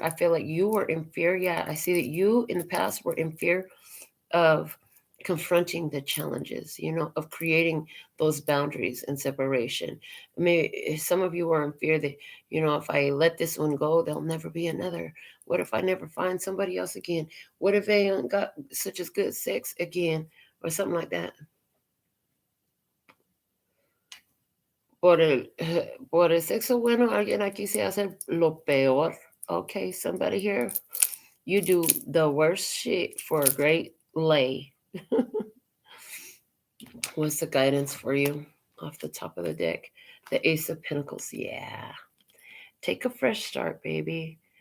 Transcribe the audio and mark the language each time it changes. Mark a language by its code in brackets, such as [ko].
[en] I feel like you were in fear. Yeah, I see that you in the past were in fear of confronting the challenges, of creating those boundaries and separation. Maybe some of you are in fear that, if I let this one go, there'll never be another. What if I never find somebody else again? What if they got such as good sex again or something like that? [es] Por el sexo bueno, alguien aquí se hace lo peor. [en] Okay, somebody here, you do the worst shit for a great lay. What's the guidance for you off the top of the deck? The Ace of Pentacles. Yeah. Take a fresh start, baby.